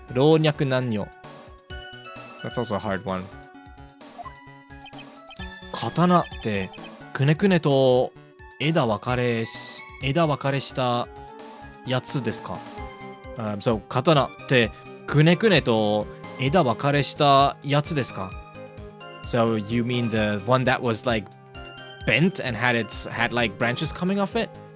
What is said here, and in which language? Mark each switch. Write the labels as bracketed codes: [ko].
[en] 老若男女 That's also a hard one. [ja] 刀ってくねくねと枝分かれしたやつですか? So 刀ってくねくねと枝分かれしたやつですか? [en] So you mean the one that was like bent and had like branches coming off it?